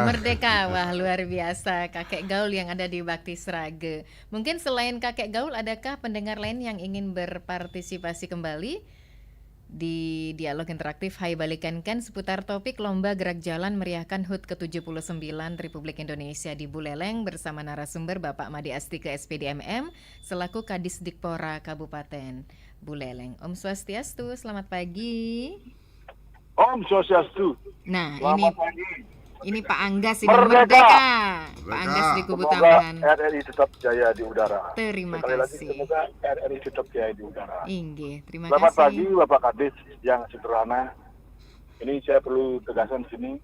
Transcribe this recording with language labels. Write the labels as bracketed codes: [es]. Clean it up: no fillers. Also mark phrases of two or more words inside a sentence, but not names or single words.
[id] Merdeka, wah luar biasa Kakek Gaul yang ada di Bakti Srage. Mungkin selain Kakek Gaul, adakah pendengar lain yang ingin berpartisipasi kembali di dialog interaktif Hai Balikankan seputar topik Lomba Gerak Jalan Meriahkan HUT ke-79 Republik Indonesia di Buleleng bersama narasumber Bapak Made Astika SPDMM selaku Kadis Dikpora Kabupaten Buleleng. [ban] Om Swastiastu, [id] selamat pagi. [ban] Om Swastiastu. [id] Nah, Selamat pagi. ini Pak Anggas ini Merdeka. Merdeka. Pak Anggas di Kubu Semoga Tambahan. RRI tetap jaya di udara. Terima Sekali lagi kasih. semoga RRI tetap jaya di udara. Inggih, terima Selamat kasih. pagi Bapak Kadis yang sederhana. Ini saya perlu tegaskan di sini.